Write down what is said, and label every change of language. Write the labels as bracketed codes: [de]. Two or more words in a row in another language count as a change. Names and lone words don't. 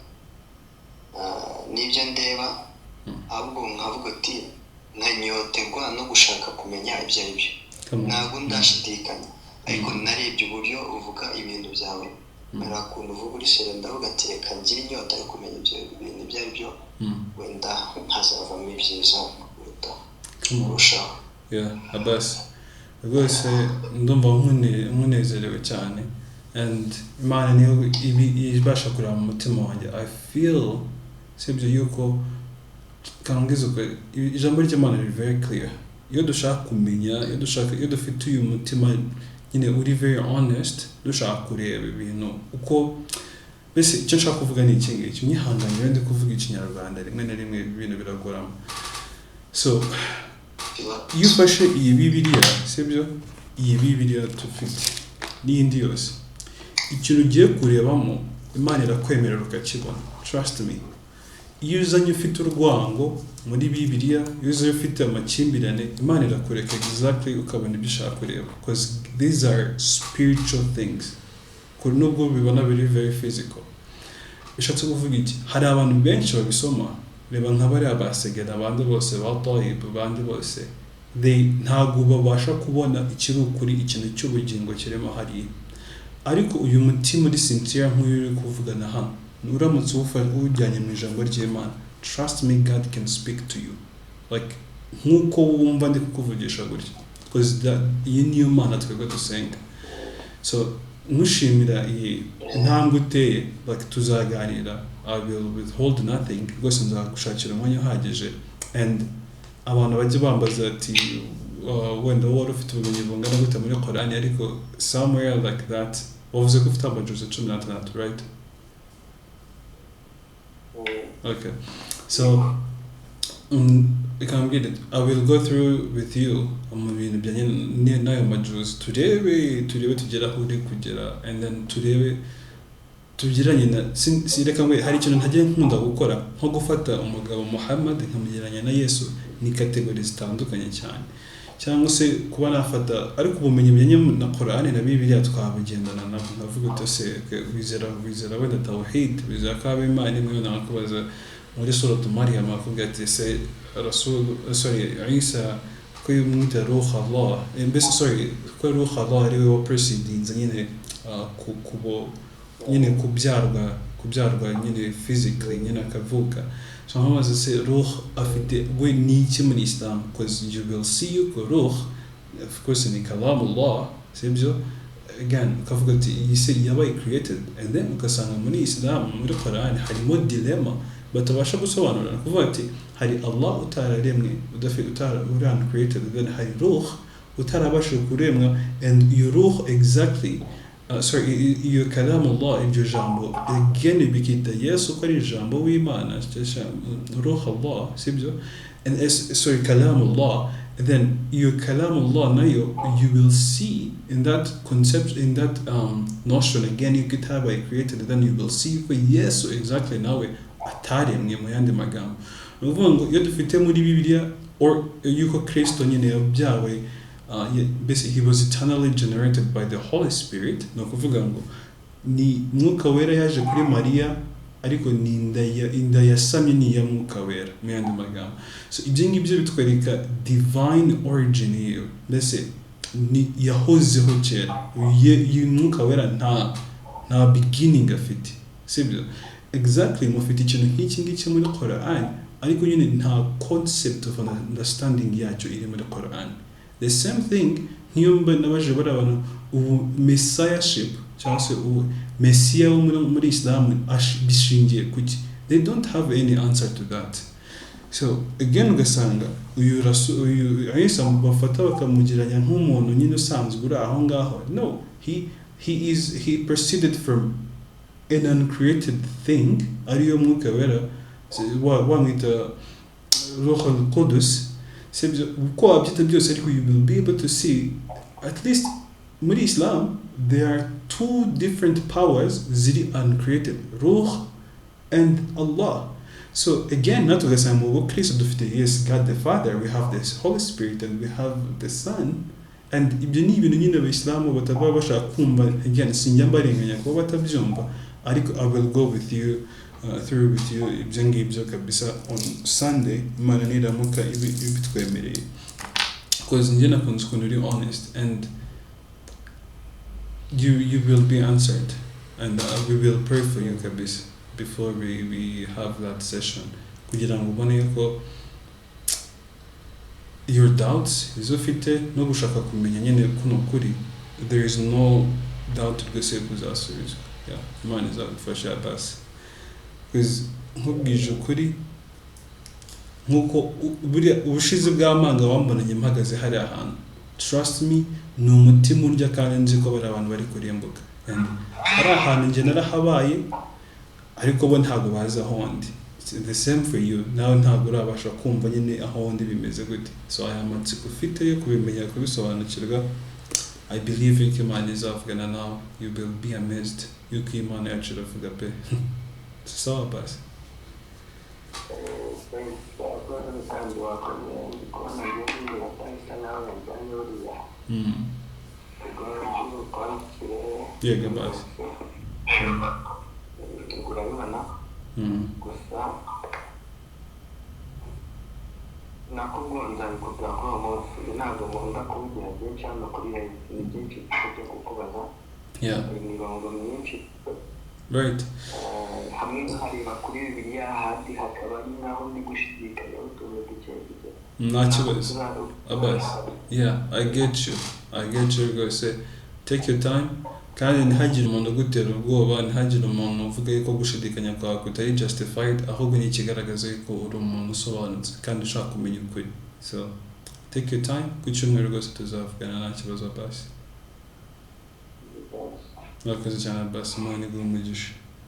[rw] n'ibyo ndeba ahubwo nkavuga ati nkanyoterwa no gushaka kumenya ibyo ari byo ntabwo ndashidikanya ariko narebye uburyo uvuga ibintu byawe narakuntu uvuga uri sere ndavuga ati reka ngire inyota yo kumenya ibyo bintu ibyo ari byo wenda nkazavamo ibyiza kurushaho Abbas rwose ndumva nkunezerewe cyane and Imana niyo ibasha kureba mu mutima wanjye [en] I feel [rw] sibyo yuko kangizo ko ijambo ry'Imana riri [en] very clear [rw] iyo dushaka kumenya iyo dufite uyu mutima nyine uri [en] very honest [rw] dushaka kureba ibintu uko bese icyo nshaka kuvuga ni iki ngiki nyihanganye ndi kuvuga ikinyarwanda rimwe na rimwe ibintu biragorama so iyo ufashe iyi Bibiliya sibyo iyi Bibiliya tufite n'indi yose ikintu ugiye kurebamo Imana irakwemerera ukakibona [en] trust me [rw] iyo uzanye ufite urwango muri Bibiliya iyo uzanye ufite amakimbirane Imana irakureka exactly ukabona ibyo ushaka kureba [en] because these are spiritual things [rw] kuri nubwo bibona biri [en] very physical [rw] bishatse kuvuga iki hari abantu benshi babisoma reba nk'abari abasegera abandi bose batoye abandi bose ntabwo babasha kubona ikiri ukuri ikintu cy'ubugingo kirimo hariya ariko uyu mutima uri sincere nk'uyu uri kuvugana hano uramutse ujyanye mu ijambo ry'Imana [en] trust me God can speak to you like [rw] nkuko wumva ndi kukuvugisha gutya because iyi niyo Mana twebwe dusenga so nkushimira iyi ntambwe uteye like tuzaganira [en] I will withhold nothing [rw] rwose nzagushakira umwanya uhagije and abantu bajya bambaza ati wenda wari ufite ubumenyi bungana gute muri Korani ariko [en] somewhere like that [rw] wavuze ko ufite amajuzi 16 right [en] okay so I will go through with you [rw] mu bintu byanye nayo majuzi turebe tugera aho uri kugera and then turebe tugiranye na sireka ngo hari ikintu ntagiye nkunda gukora nko gufata umugabo Muhammad nkamugeranya na Yesu ni categories zitandukanye cyane cyangwa se kuba nafata ariko ubumenyi byenye na Qur'ani na Bibiliya twabugendana nabo navuga utose wizera wenda tawhid wizera ko Imana imwe nakubaza muri suratu Maryam akubwira ati se Isa ko yumwita ruh Allah mbese ko ruh Allah ari we proceedings nyine nyine kubyarwa nyine physically nyine akavuka so hamaze se ruh afite we n'iki muri Islam [en] because you will see [rw] yuko ruh [en] of course [rw] ni kalamullah sibyo again ukavuga ati iyi si yabaye created [en] and then [rw] ukasanga muri Islam muri Quran harimo dilemma batabasha gusobanura kuvuga ati hari Allah utararemwe uri uncreated, then hari ruh utarabasha kuremwa, [en] and your [rw] ruh exactly iyo kalamullah iryo jambo again bikita Yesu ko ari jambo w'Imana ruh Allah sibyo, [en] and kalamullah, and then your kalamullah nayo you will see in that concept, in that notion again you could have created, then you will see [rw] ko Yesu exactly nawe ataremwe mu yandi magambo. Nuvuga ngo iyo dufite muri Bibiliya or yuko Kristo nyine yabyawe [en] basically he was eternally generated by the Holy Spirit, [rw] no kuvuga ngo ni mwuka wera yaje kuri Mariya ariko ni inda yasamye ni ya mwuka wera mu yandi magambo. So ibyo ngibyo bitwereka [en] divine origin [rw] yiyo, mbese ni yahozeho kera, mwuka wera nta beginning afite sibyo. Exactly mufite ikintu nk'iki ngiki muri Quran ariko nyine nta [en] concept of understanding [rw] yacyo iri muri Quran. [en] The same thing [rw] niyo nabaje barabana messiahship cyangwa se messiah muri Islam bishingiye kuki, [en] they don't have any answer to that. [rw] So again ugasanga uyu Isa bafata bakamugiranya nk'umuntu nyine usanzwe uri aho ngaho. [en] No, he proceeded from an uncreated thing, [rw] ariyo mwuka wera wamwita Ruh al-Qudus sibyo, uko wabyita byose ariko [en] you will be able to see at least [rw] muri Islam [en] there are two different powers [rw] ziri uncreated, Ruh and Allah. So again natugasanga mu Kristo dufite [en] yes God the Father, we have this Holy Spirit, and we have the Son, [rw] and ibyo ni ibintu nyine abayisilamu bataba bashaka kumva. Again sinjya mbarenganya kuba batabyumva ariko [en] I will go with you through with you [rw] ibyo ngibyo kabisa [en] on Sunday [rw] Imana niramuka ibitwemereye, because njye nakunze ukuntu uri honest, and [en] you will be answered, and we will pray for you kabisa before we have that session [rw] kugira ngo ubone yuko [en] your doubts [rw] izo ufite no gushaka kumenya nyine kuno kuri, [en] there is no doubt rwose kuzasubizwa. [rw] Imana izagufasha Abbas, because nkubwije ukuri nkuko buriya ubushize bw'amanga wambonanye mpagaze hari ahantu, [en] trust me [rw] ni umutima urya kandi nzi ko bari abantu bari kurimbuka, and hari ahantu njye narahabaye ariko bo ntabwo bazi aho ndi. [en] The same for you, [rw] nawe ntabwo urabasha kumva nyine aho ndi bimeze gute. So aya matsiko ufite yo kubimenya kubisobanukirwa, [en] I believe [rw] yuko Imana izavugana nawe, [en] you will be amazed [rw] yuko Imana yacu iravuga pe. Sawa basi. Yego basi. Gusa nakubwonza bikubwira ko umuntu ntabwo nkunda kuvugira byinshi hano kuri ni byinshi byo kukubaza. Imirongo myinshi. [en] Right. [rw] Hamwe hareba kuri Bibiliya ahandi hakaba ari naho ndi gushidikanya utuntu duke duke. Nta kibazo Abbas. [en] I get you [rw] rwose. [en] Take your time, [rw] kandi ntihagire umuntu ugutera ubwoba, ntihagire umuntu uvuga yuko gushidikanya kwawe kutari justified, ahubwo ni ikigaragaza yuko uri umuntu usobanutse kandi ushaka kumenya ukuri. [en] So take your time, [rw] ku cyumweru rwose tuzavugana nta kibazo Abbas. Murakoze cyane Abbas, Imana iguhe umugisha.